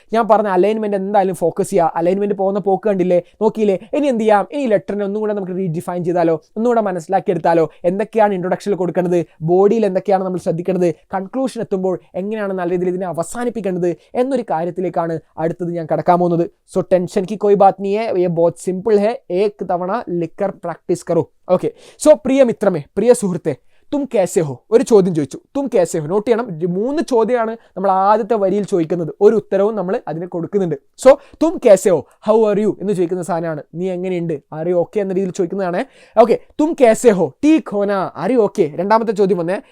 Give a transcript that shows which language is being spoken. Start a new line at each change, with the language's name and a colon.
Malayalam: ഞാൻ പറഞ്ഞ അലൈൻമെന്റ് എന്തായാലും ഫോക്കസ് ചെയ്യുക. അലൈൻമെന്റ് പോകുന്ന പോക്ക് കണ്ടില്ലേ, നോക്കിയില്ലേ. ഇനി എന്ത് ചെയ്യാം, ഇനി ലെറ്ററിനെ ഒന്നും കൂടെ നമുക്ക് റീഡിഫൈൻ ചെയ്താലോ, ഒന്നുകൂടെ മനസ്സിലാക്കിയെടുത്താലോ. എന്തൊക്കെയാണ് ഇൻട്രൊഡക്ഷനിൽ കൊടുക്കേണ്ടത്, ബോഡിയിൽ എന്തൊക്കെയാണ് നമ്മൾ ശ്രദ്ധിക്കേണ്ടത്, കൺക്ലൂഷൻ എത്തുമ്പോൾ എങ്ങനെയാണ് നല്ല രീതിയിൽ ഇതിനെ അവസാനിപ്പിക്കേണ്ടത് എന്നൊരു കാര്യത്തിലേക്കാണ് അടുത്തത് ഞാൻ കടക്കാൻ പോകുന്നത്.
Hindi: സോ ടെൻഷൻ की कोई बात नहीं है, ये बहुत सिंपल है. एक
Malayalam: തവണ
Hindi: लिखकर प्रैक्टिस करो.
Malayalam: ഓക്കെ, സോ പ്രിയ മിത്രമേ, പ്രിയ സുഹൃത്തെ,
Hindi: തും കേസെ ഹോ.
Malayalam: ഒരു ചോദ്യം ചോദിച്ചു,
Hindi: തും കേസെ ഹോ.
Malayalam: നോട്ട് ചെയ്യണം, 3 ചോദ്യമാണ് നമ്മൾ ആദ്യത്തെ വരിയിൽ ചോദിക്കുന്നത്. ഒരു ഉത്തരവും നമ്മൾ അതിന് കൊടുക്കുന്നുണ്ട്. സോ
Hindi: തും കേസെ ഹോ,
English: how are you
Malayalam: എന്ന് ചോദിക്കുന്ന സാധനമാണ്. നീ എങ്ങനെയുണ്ട്,
English: are you okay
Malayalam: എന്ന രീതിയിൽ ചോദിക്കുന്നതാണ്. ഓക്കെ,
Hindi: തും കേസെ ഹോ, ടീക് ഹോന,
English: Are you okay.
Malayalam: രണ്ടാമത്തെ ചോദ്യം വന്നേ.